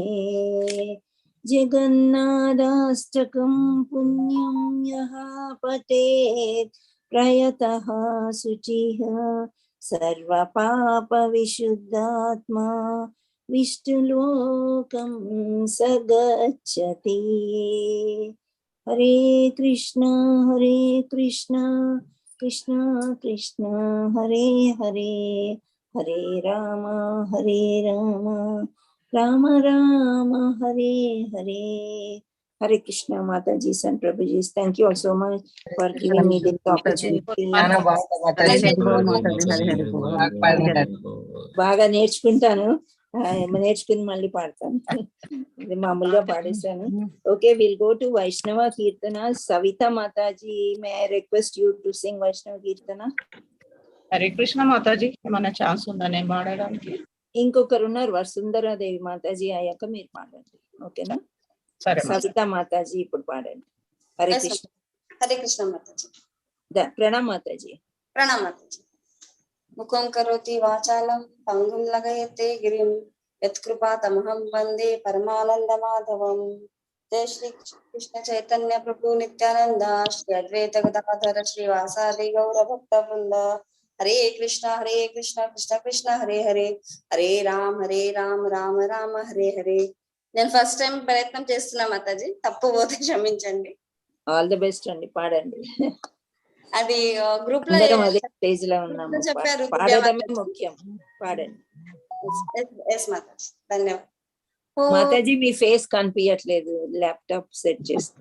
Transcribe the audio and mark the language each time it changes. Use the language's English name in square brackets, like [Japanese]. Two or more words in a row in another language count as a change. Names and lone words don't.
[Sanskrit] जगन्नाथाष्टकं पुण्यं यः पठेत् प्रयतः शुचिः सर्वपापविशुद्धात्मा विष्णुलोकं स गच्छति हरे कृष्ण कृष्ण कृष्ण हरे हरे हरे राम राम राम हरे हरे Hare Krishna [English] Mataji and Prabhuji. Thank you all so much for giving me this opportunity. [Telugu] బాగా నేర్చుకుంటాను నేర్చుకుని మళ్ళీ పాడతాను ఇది మామూలుగా పాడేశాను [English] okay will go to [Telugu] వైష్ణవ కీర్తన సవిత మాతాజీ [English] may I request you to sing [Telugu] వైష్ణవ కీర్తన హరే కృష్ణ మాతాజీ ఏమైనా ఛాన్స్ ఉందా నేను పాడడానికి ఇంకొకరు ఉన్నారు వసుంధరాదేవి మాతాజీ అయ్యాక మీరు పాడండి ఓకేనా సరే సవితా మాతాజీ ఇప్పుడు పాడండి. హరే [English] Yes, [Telugu] కృష్ణ. [Sanskrit] हरे कृष्ण माताजी. [Telugu] ప్రణామ్ మాతాజీ. [Hindi] प्रणाम माताजी. [Sanskrit] मूकं करोति वाचालं पङ्गुं लङ्घयते गिरिम् यत्कृपा तमहं वन्दे परमानन्द माधवम्. जय श्री कृष्ण चैतन्य प्रभु नित्यानन्द श्री अद्वैत गदाधर श्री वासादि गौर भक्त वृन्द. हरे कृष्ण कृष्ण कृष्ण हरे हरे हरे राम राम राम हरे हरे. [Telugu] నేను [English] first time [Telugu] ప్రయత్నం చేస్తున్నా మాతాజీ, తప్పు పోతే క్షమించండి. [English] all the best [Telugu] అండి, పాడండి. అది గ్రూప్ లో అందరం అదే స్టేజ్ లో ఉన్నాము, చెప్పారు. పాడడమే ముఖ్యం, పాడండి. ఎస్ మాతాజీ, ధన్యవాదాలు. మాతాజీ మీ ఫేస్ కనిపించట్లేదు, [English] laptop set [Telugu] చేస్తాం